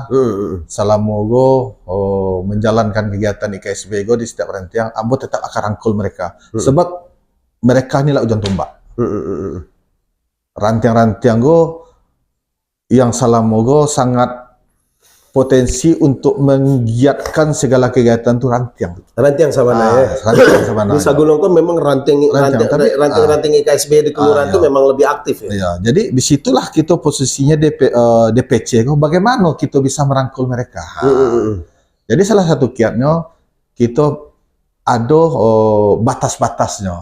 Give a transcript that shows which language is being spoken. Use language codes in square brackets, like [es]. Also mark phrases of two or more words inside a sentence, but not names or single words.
[id] Salam mogo menjalankan kegiatan IKSB di setiap rantiang. Ambo tetap akan rangkul mereka sebab mereka inilah ujung tombak. Rantiang-rantiang go yang salah mogo sangat potensi untuk menggiatkan segala kegiatan tuh rantiang. [min] Rantiang sabana ya. Rantiang sabana. [id] Di Sagulongko memang ranting IKSB di kelurahan itu memang lebih aktif ya. Iya, jadi disitulah kita posisinya DPC. Bagaimana kita bisa merangkul mereka? Jadi salah satu kiatnya kita ada batas-batasnya.